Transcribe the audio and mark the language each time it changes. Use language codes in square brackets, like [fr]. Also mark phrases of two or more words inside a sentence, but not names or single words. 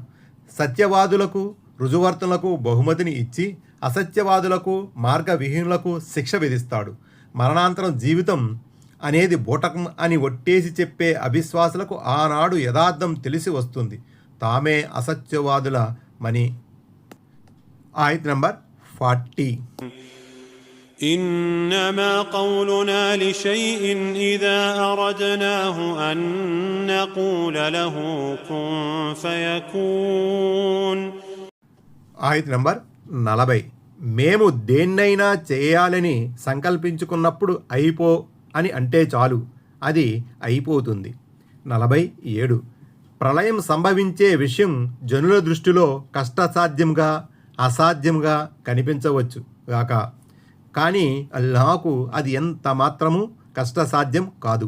[te] సత్యవాదులకు రుజువర్తనలకు బహుమతిని ఇచ్చి అసత్యవాదులకు మార్గవిహీనులకు శిక్ష విధిస్తాడు. మరణాంతరం జీవితం అనేది బూటకం అని ఒట్టేసి చెప్పే అవిశ్వాసులకు ఆనాడు యథార్థం తెలిసి వస్తుంది. తామే అసత్యవాదుల మని. ఆయత్ నంబర్ 40. [ar] إنما قولنا لشيء إذا أردناه أن نقول له كن فيكون. [te] ఆయత్ నంబర్ 40. మేము దేన్నైనా చేయాలని సంకల్పించుకున్నప్పుడు అయిపో అని అంటే చాలు, అది అయిపోతుంది. 47. ప్రళయం సంభవించే విషయం జనుల దృష్టిలో కష్టసాధ్యంగా అసాధ్యంగా కనిపించవచ్చు గాక, కానీ అల్లాహకు అది ఎంత మాత్రము కష్టసాధ్యం కాదు.